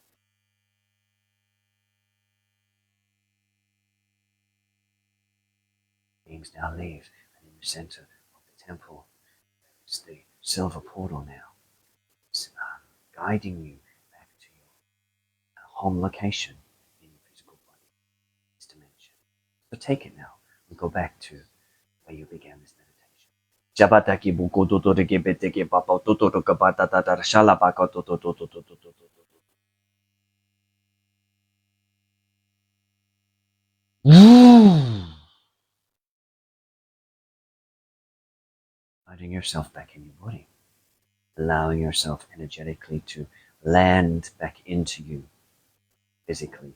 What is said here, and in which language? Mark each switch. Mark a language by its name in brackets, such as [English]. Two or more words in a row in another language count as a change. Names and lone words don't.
[English] Beings now leave, and in the center of the temple is the silver portal now. It's guiding you back to your home location in your physical body, this dimension. So take it now and go back to where you began this meditation. Jabataki buko dotore gebeteke papa totoro kabata tatar shalabaka tototototototototo. Guiding yourself back in your body, allowing yourself energetically to land back into you physically.